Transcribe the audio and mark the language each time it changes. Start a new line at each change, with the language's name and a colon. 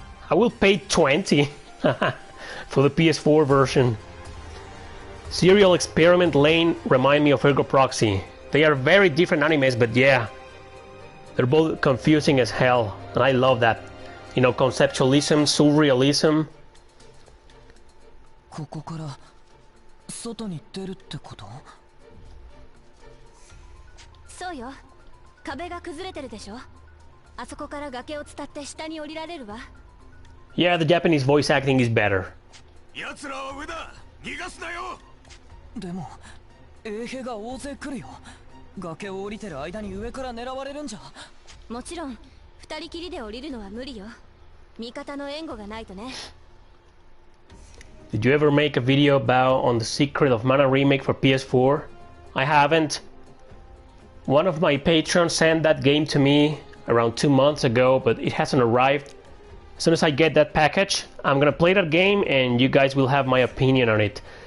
English: I will pay $20 for the PS4 version. Serial Experiment Lane remind me of Ergo Proxy. They are very different animes, but yeah, they're both confusing as hell, and I love that. You know, conceptualism, surrealism.
Japanese: ここから外に出るってこと？そうよ。壁が崩れてるでしょ。あそこから崖を伝って下に降りられるわ。
English: Yeah, the Japanese voice acting is better.
Japanese: 奴らは上だ。逃がすなよ。でも衛兵が大勢来るよ。崖を降りてる間に上から狙われるんじゃ。もちろん二人きりで降りるのは無理よ。味方の援護がないとね。
English: Did you ever make a video about on the Secret of Mana remake for PS4? I haven't. One of my patrons sent that game to me around 2 months ago, but it hasn't arrived. As soon as I get that package, I'm gonna play that game and you guys will have my opinion on it.